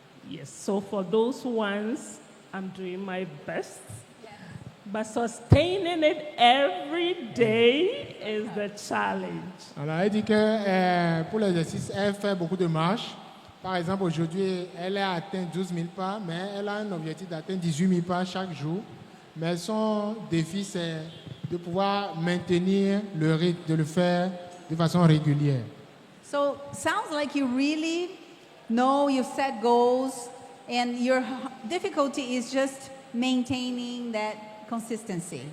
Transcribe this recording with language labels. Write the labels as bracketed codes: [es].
[en] Yes, so for those ones, I'm doing my best. But sustaining it every day is the challenge. [fr] Alors, elle dit que pour l'exercice, elle fait beaucoup de marches. Par exemple, aujourd'hui, elle a atteint 12 000 pas, mais elle a un objectif d'atteindre 18 000 pas chaque jour. Mais son défi, c'est de pouvoir maintenir le rythme, de le faire de façon régulière. [en] So sounds like you really know you set goals and your difficulty is just maintaining that consistency.